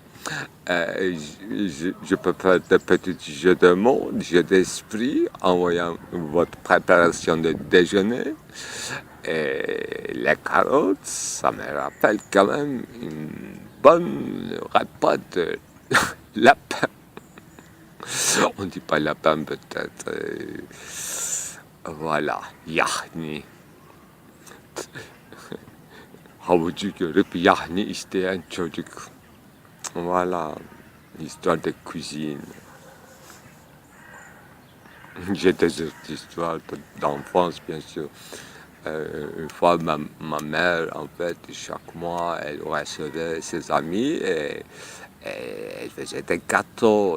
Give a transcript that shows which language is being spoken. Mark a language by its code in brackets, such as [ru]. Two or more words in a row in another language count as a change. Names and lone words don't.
[fr] Je peux faire des petits jeux de mots, jeux d'esprit en voyant votre préparation de déjeuner. Et les carottes, ça me rappelle quand même une bonne repas de lapin. On ne dit pas lapin peut-être. Voilà, [tr] yahni. Havucu görüp yahni isteyen çocuk. [fr] Voilà, l'histoire de cuisine. J'ai des histoires d'enfance, bien sûr. Une fois, ma mère, en fait, chaque mois, elle recevait ses amis et elle faisait des gâteaux.